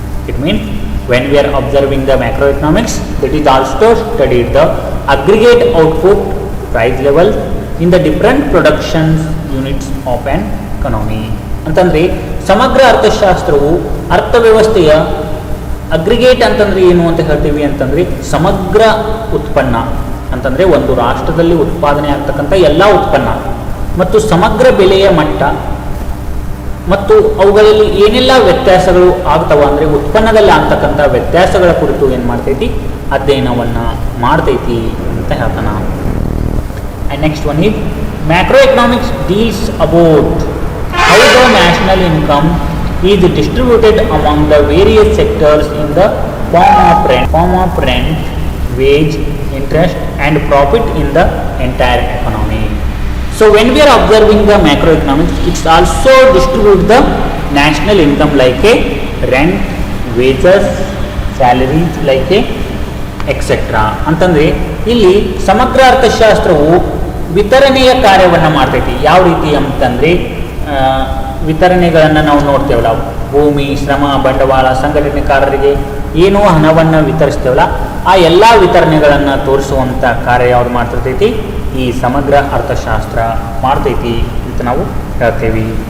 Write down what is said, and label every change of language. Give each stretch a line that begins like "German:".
English: It means when we are observing the macroeconomics, that is also studied the aggregate output, price level in the different production units of an economy.
Kannada: ಅಂತಂದರೆ ಸಮಗ್ರ ಅರ್ಥಶಾಸ್ತ್ರವು ಅರ್ಥವ್ಯವಸ್ಥೆಯ aggregate ಅಂತಂದರೆ ಏನು ಅಂತ ಹೇಳ್ತೀವಿ ಅಂತಂದರೆ ಸಮಗ್ರ ಉತ್ಪನ್ನ ಅಂತಂದರೆ ಒಂದು ರಾಷ್ಟ್ರದಲ್ಲಿ ಉತ್ಪಾದನೆ ಆಗ್ತಕ್ಕಂಥ ಎಲ್ಲ ಉತ್ಪನ್ನ ಮತ್ತು ಸಮಗ್ರ ಬೆಲೆಯ ಮಟ್ಟ ಮತ್ತು ಅವುಗಳಲ್ಲಿ ಏನೆಲ್ಲ ವ್ಯತ್ಯಾಸಗಳು ಆಗ್ತವ ಅಂದರೆ ಉತ್ಪನ್ನದಲ್ಲಿ ಆಗ್ತಕ್ಕಂಥ ವ್ಯತ್ಯಾಸಗಳ ಕುರಿತು ಏನು ಮಾಡ್ತೈತಿ ಅಧ್ಯಯನವನ್ನು ಮಾಡ್ತೈತಿ ಅಂತ ಹೇಳ್ತಾನ.
English: And next one is macro economics deals about how the national income is distributed among the various sectors in the form of rent, wage, interest and profit in the entire economy. So when we are observing the macroeconomics, it's also distribute the national income like a rent, wages, salaries like a etc.
Kannada: ಅಂತಂದರೆ ಇಲ್ಲಿ ಸಮಗ್ರ ಅರ್ಥಶಾಸ್ತ್ರವು ವಿತರಣೆಯ ಕಾರ್ಯವನ್ನು ಮಾಡ್ತೈತಿ. ಯಾವ ರೀತಿ ಅಂತಂದರೆ ವಿತರಣೆಗಳನ್ನು ನಾವು ನೋಡ್ತೇವಲ್ಲ, ಭೂಮಿ, ಶ್ರಮ, ಬಂಡವಾಳ, ಸಂಘಟನೆಕಾರರಿಗೆ ಏನೋ ಹಣವನ್ನು ವಿತರಿಸ್ತೇವಲ್ಲ, ಆ ಎಲ್ಲ ವಿತರಣೆಗಳನ್ನು ತೋರಿಸುವಂಥ ಕಾರ್ಯ ಯಾವ್ದು ಮಾಡ್ತಿರ್ತೈತಿ, ಈ ಸಮಗ್ರ ಅರ್ಥಶಾಸ್ತ್ರ ಮಾಡ್ತೈತಿ ಅಂತ ನಾವು ಹೇಳ್ತೇವೆ.